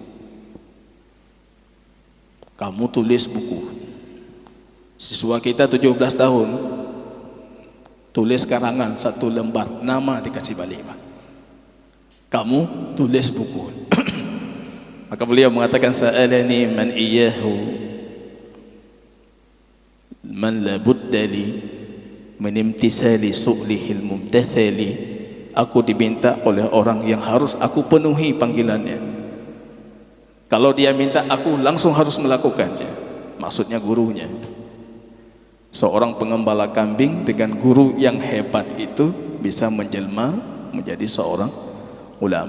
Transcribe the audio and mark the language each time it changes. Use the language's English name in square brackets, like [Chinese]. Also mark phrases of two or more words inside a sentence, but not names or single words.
[Indonesian] Kamu tulis buku. Siswa kita 17 tahun tulis karangan 1 lembar, nama dikasih balik, Pak. Kamu tulis buku. Maka beliau mengatakan, [Arabic] سألني من إياه من لا بد لي من امتثال سؤله الممتثل. [Indonesian] Aku diminta oleh orang yang harus aku penuhi panggilannya. Kalau dia minta, aku langsung harus melakukannya. Maksudnya gurunya. Seorang pengembala kambing dengan guru yang hebat itu bisa menjelma menjadi seorang ulama.